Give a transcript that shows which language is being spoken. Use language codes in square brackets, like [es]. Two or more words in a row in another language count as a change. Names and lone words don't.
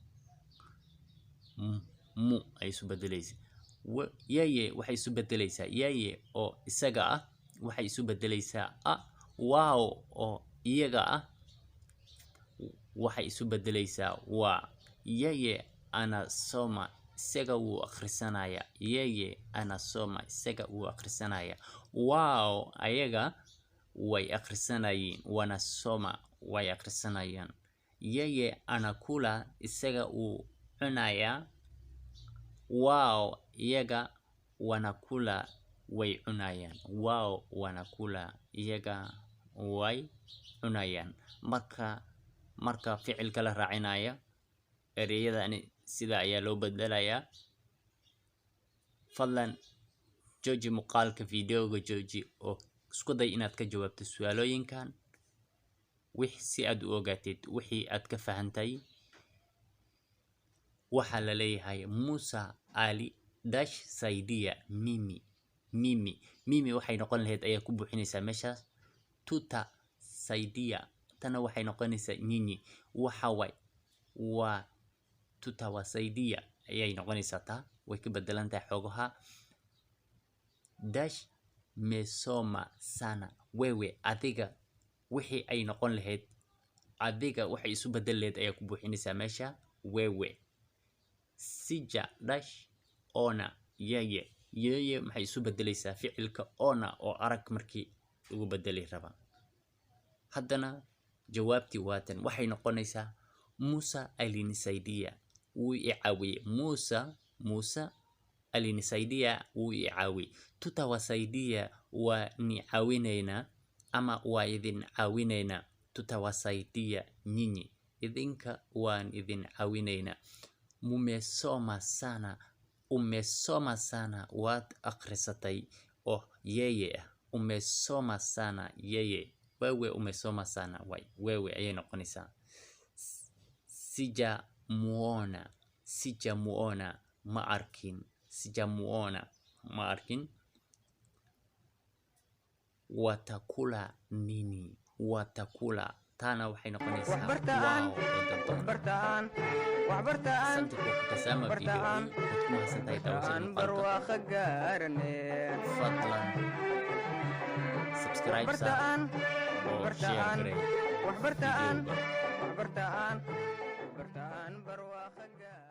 [so] mu ay isu bedelaysa yeye waxay isu bedelaysaa yeye oo isaga ah waxay isu bedelaysaa a wao oo iyaga ah waxay isu bedelaysaa waa [sw] yeye anasoma [so] isaga wuu akhrisanaya [sw] yeye anasoma [so] isaga wuu akhrisanaya wao ayaga way akhrisanayeen wanasoma way akhrisanayaan [sw] yeye anakula [so] isaga wuu cunaya wao iyaga wanakula way cunayaan [sw] wao wanakula [so] iyaga way cunayaan marka ficilka la raacinaya ereyadani sida ayaa loo bedelayaa fadlan jooji muuqaalka videoga jooji oo isku day inaad ka jawaabto su'aalooyinkan si aad u ogaatid wixii aad ka fahantay waxa la leeyahay Musa Ali dash [sw] saidia mimi [so] waxay noqon lahayd ayaa ku buuxinaysaa meeshaas [sw] tuta saidia [so] tana waxay noqonaysaa nyinyi waxa waa [sw] tuta wasaidia [so] ayay noqonaysaa taa way ka bedelan tahay xogaha dash [sw] mesoma sana wewe [so] adiga wixii ay noqon lahayd adiga waxay isu bedel lahayd ayaa ku buuxinaysaa meesha [sw] wewe sija [so] dash [sw] ona yeye [so] maxay isu bedelaysaa ficilka ona oo arag markii ugu bedeli raba haddana jawaabtii waatan waxay noqonaysaa Musa alinisaidia wuu i caawiyay Musa alinisaidia wuu i caawiyay tutawasaidia waa ni caawinayna ama waa idin caawinayna [sw] tutawasaidia nyinyi [so] idinka waan idin caawinayna [sw] umesoma sana [so] waad akhrisatay oo [sw] yeye umesoma sana yeye wewe umesoma sana wewe [so] ayay noqonaysaa sijamuona ma arkin [sw] watakula nini watakula [so] taana waxay noqonaysaa waxbartaan wow oo dad badan waxbartaan waxbartaan [sw] asante kwa kutazama video hii [so] waad ku mahadsantahay daawashada waxbartaan muuqaalka barwaaqo gaarane fadlan subscribe sa waxbartaan oo share waxbartaan garee waxbartaan videoga waxbartaan waxbartaan barwaaqo gaarane